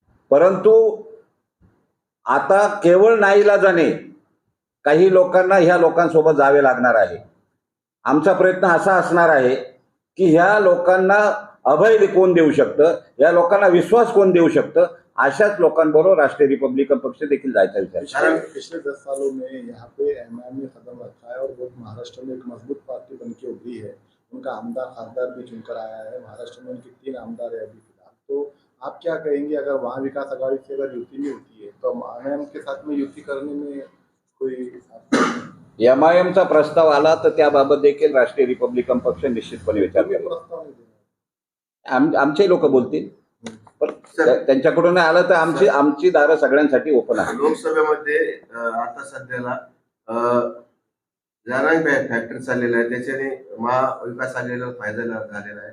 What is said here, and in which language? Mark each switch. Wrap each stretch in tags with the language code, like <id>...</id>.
<mr>परंतु आता केवळ नाईलाजाने काही लोकांना ह्या लोकांसोबत जावे लागणार आहे. आमचा प्रयत्न असा असणार आहे की ह्या लोकांना अभय कोण देऊ शकतं, या लोकांना विश्वास कोण देऊ शकतं, अशाच लोकांबरोबर राष्ट्रीय रिपब्लिकन पक्ष देखील जायचा विचार आहे.</mr> <hi>पिछले 10 सालों में यहाँ पे एमआईएम ने कदम रखा है और वो महाराष्ट्र में एक मजबूत पार्टी बन के उभरी है. उनका आमदार खासदार भी चुनकर आया है. महाराष्ट्र में उनके 3 आमदार है अभी फिलहाल. तो आप क्या कहेंगे, अगर महाविकास आघाड़ी से अगर युति नहीं होती है तो एमआईएम के साथ में युति करने में कोई</hi> <mr>एमआयएमचा प्रस्ताव आला तर त्याबाबत देखील राष्ट्रीय रिपब्लिकन पक्ष निश्चितपणे विचार करेल.</mr> <hi>प्रस्ताव नहीं देना?</hi> <mr>आमचे लोक बोलतील, पण त्यांच्याकडून आलं तर आमची दारं सगळ्यांसाठी ओपन आहे. लोकसभेमध्ये आता सध्याला जरांगे फॅक्टरी चाललेला आहे, त्याच्याने महाविकास आघाडीला फायदा झालेला आहे.</mr>